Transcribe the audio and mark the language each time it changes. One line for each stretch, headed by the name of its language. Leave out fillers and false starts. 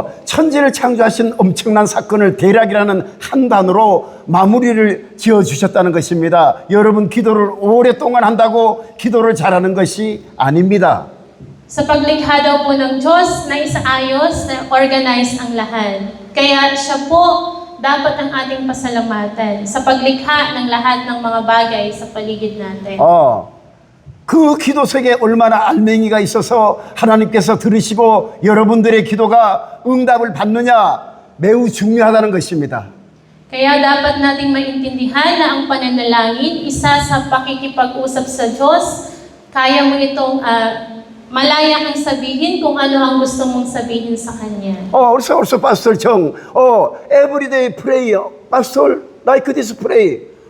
Korean: 천지를 창조하신 엄청난 사건을 대략이라는 한 단어로 마무리를 지어주셨다는 것입니다. 여러분 기도를 오랫동안 한다고 기도를 잘하는 것이 아닙니다.
Filipino: Sa paglikha daw po ng Diyos na isaayos, na organize ang lahat. Kaya siya po dapat ang ating pasalamatan sa paglikha ng lahat ng mga bagay sa paligid natin.
Korean: 그 기도 속에 얼마나 알맹이가 있어서 하나님께서 들으시고 여러분들의 기도가 응답을 받느냐 매우 중요하다는 것입니다.
Filipino: Kaya dapat nating maintindihan na ang pananalangin, isa sa pakikipag-usap sa Diyos, kaya mo itong malaya kang sabihin kung ano ang gusto mong sabihin sa Kanya.
English: Also Pastor Chong, everyday prayer, Pastor, like this pray.